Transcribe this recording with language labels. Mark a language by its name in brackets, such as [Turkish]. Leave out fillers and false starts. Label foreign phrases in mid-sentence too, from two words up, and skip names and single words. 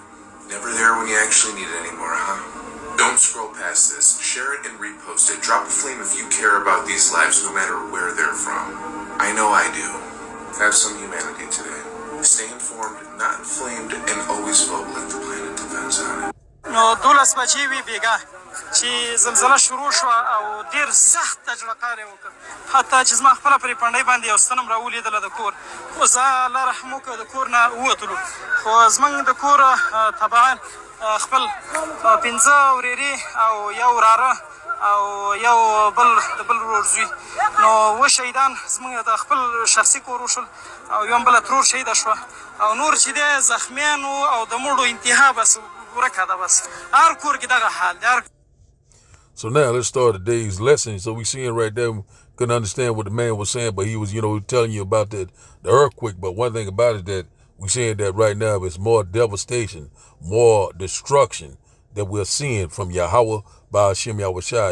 [English] Never there when you actually need it anymore, huh? Don't scroll past this. Share it and repost it. Drop a flame if you care about these lives, no matter where they're from. I know I do. Have some humanity today. Stay informed, not inflamed, and always vote like the planet depends on it. [Pashto] نو 12 بجې وی بیګا چې زلزله شروع شو او ډیر سخت تجربه وکړ حتی چې زما خپل پرې پنډۍ باندې یو ستنم راولیدله د کور خو زه الله رحم وکړه د کور نه ووتلو خو زموږ د کور طبعا خپل 15 ورېرې او یو وراره او یو بل د بل ورور زوی نو و شهیدان زموږ د خپل شخصي کور وشول او یو بله ترور شهیده شوه او نور چې دی زخمیان او د مړو انتها بس [English] So now let's start today's lesson. So we seeing right there, we couldn't understand what the man was saying, but he was, telling you about the earthquake. But one thing about it that we seeing that right now is more devastation, more destruction that we're seeing from Yahweh by Hashem Yahushua.